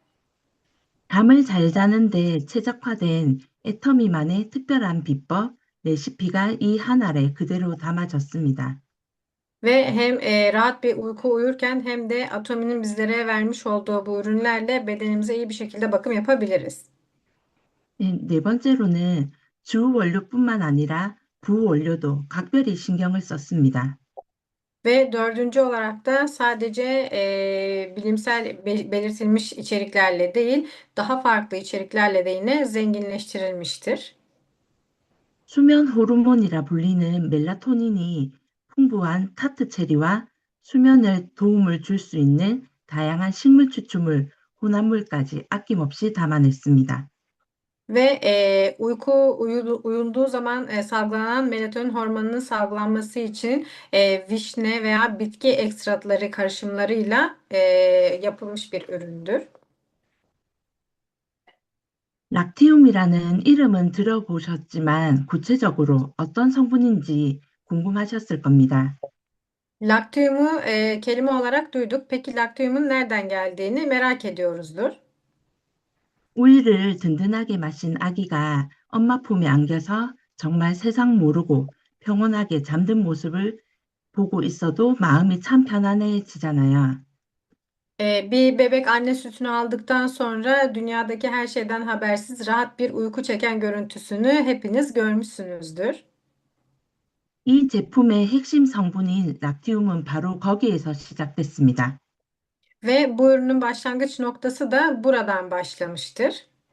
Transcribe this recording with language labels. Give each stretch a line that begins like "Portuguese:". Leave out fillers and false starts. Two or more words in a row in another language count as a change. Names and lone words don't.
Korean: 잠을 잘 자는데 최적화된 애터미만의 특별한 비법, 레시피가 이 한 알에 그대로 담아졌습니다.
Turkish: Ve hem rahat bir uyku uyurken hem de Atomi'nin bizlere vermiş olduğu bu ürünlerle bedenimize iyi bir şekilde bakım yapabiliriz.
Korean: 네, 네 번째로는 주 원료뿐만 아니라 부원료도 각별히 신경을 썼습니다.
Turkish: Ve dördüncü olarak da sadece bilimsel belirtilmiş içeriklerle değil, daha farklı içeriklerle de yine zenginleştirilmiştir.
Korean: 수면 호르몬이라 불리는 멜라토닌이 풍부한 타트 체리와 수면에 도움을 줄 수 있는 다양한 식물 추출물, 혼합물까지 아낌없이 담아냈습니다.
Turkish: Ve uyunduğu zaman salgılanan melatonin hormonunun salgılanması için vişne veya bitki ekstratları karışımlarıyla yapılmış bir üründür.
Korean: 락티움이라는 이름은 들어보셨지만 구체적으로 어떤 성분인지 궁금하셨을 겁니다.
Turkish: Laktiumu kelime olarak duyduk. Peki laktiumun nereden geldiğini merak ediyoruzdur.
Korean: 우유를 든든하게 마신 아기가 엄마 품에 안겨서 정말 세상 모르고 평온하게 잠든 모습을 보고 있어도 마음이 참 편안해지잖아요.
Turkish: Bir bebek anne sütünü aldıktan sonra dünyadaki her şeyden habersiz rahat bir uyku çeken görüntüsünü hepiniz görmüşsünüzdür.
Korean: 이 제품의 핵심 성분인 락티움은 바로 거기에서 시작됐습니다.
Turkish: Ve bu ürünün başlangıç noktası da buradan başlamıştır.